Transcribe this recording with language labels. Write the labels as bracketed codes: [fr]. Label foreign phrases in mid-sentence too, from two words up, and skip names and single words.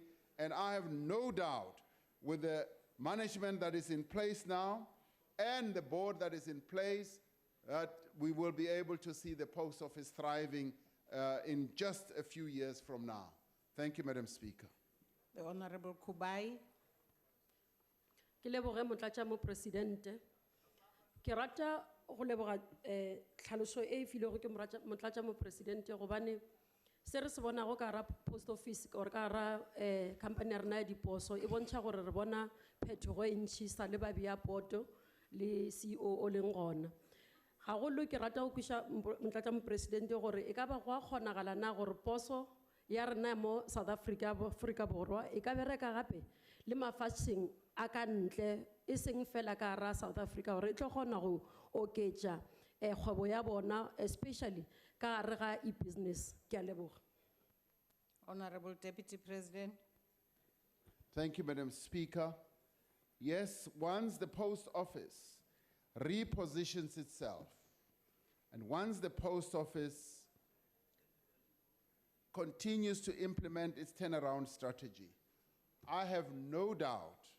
[en] And I have no doubt with the management that is in place now and the board that is in place that we will be able to see the post office thriving in just a few years from now. Thank you, Madam Speaker. The Honorable Kubai. [nso] Ke leboge Motlatšamopresidente. Ke rata go leboga tlhaloso e filego ke Motlatšamopresidente gobane se re se bonago ka hara [en] post office [nso] or ka hara company ya rena ya diposo e bontšha gore re bona phetogo e ntšhi sa le babea poto le CEO o leng gona. Hagolo ke rata go kwiša Motlatšamopresidente gore e ka ba go a kgonagala na gore poso ya rena mo South Africa, Afrika Borwa e ka bereka gape le mafatsheng a ka ntle e seng fela ka hara South Africa gore e tlo kgona go oketša kgwebo ya bona especially ka gare ga e-business. Ke a leboga. [en] Honorable Deputy President. Thank you, Madam Speaker. Yes, once the post office repositions itself, and once the post office continues to implement its turnaround strategy, I have no doubt